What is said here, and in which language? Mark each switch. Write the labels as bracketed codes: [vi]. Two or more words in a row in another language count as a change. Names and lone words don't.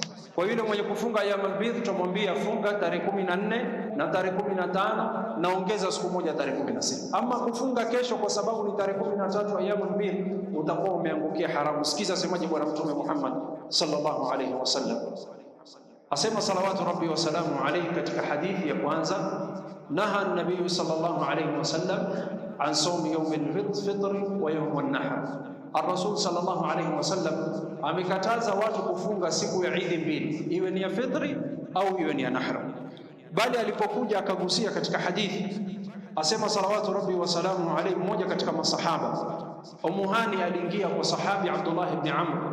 [sw] Kwa yule mwenye kufunga [ar] أيام البيض [sw] tumwambia funga tarehe 14 na tarehe 15, naongeza siku moja tarehe 16. Ama kufunga kesho kwa sababu ni tarehe 13 [ar] أيام البيض, [sw] utakuwa umeangukia haramu. Sikiza semaje Bwana Mtume Muhammad [ar] صلى الله عليه وسلم, [sw] asema [ar] صلوات ربي وسلامه عليه [sw] katika hadithi ya kwanza, [ar] نهى النبي صلى الله عليه وسلم عن صوم يوم الفطر ويوم النحر. [sw] Ar-Rasul [ar] صلى الله عليه وسلم [sw] amekataza watu kufunga siku ya Eid mbili, iwe ni ya fitri au iwe ni ya nahr. Bali alipokuja akagusia katika hadithi, asema [ar] صلوات ربي وسلامه عليه, [sw] mmoja katika masahaba Ummu Hani aliingia kwa sahabi Abdullah ibn Amr.